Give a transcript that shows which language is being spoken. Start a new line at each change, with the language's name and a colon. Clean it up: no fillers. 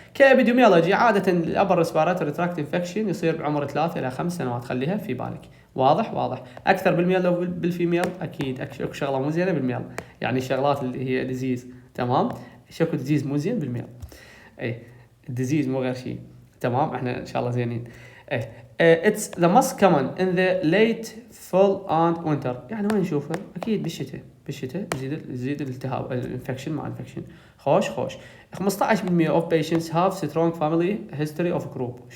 Arabic: كابيديميولوجي عاده الابر ريسبيراتوري تراكت انفكشن يصير بعمر 3 إلى 5 سنوات، خليها في بالك. واضح اكثر بالميل لو بالفيميل اكيد اكو شغله مو زينه بالميل، يعني الشغلات اللي هي ديزيز. تمام، شكو ديزيز مو زين بالميل، اي الديزيز مو غير شيء. تمام، احنا ان شاء الله زينين.
English: it's the most common in the late fall and winter.
Arabic: يعني وين نشوفه؟ اكيد بالشتاء يزيد الالتهاب الانفكشن مع انفكشن. خوش
English: 15% of patients have strong family history of group.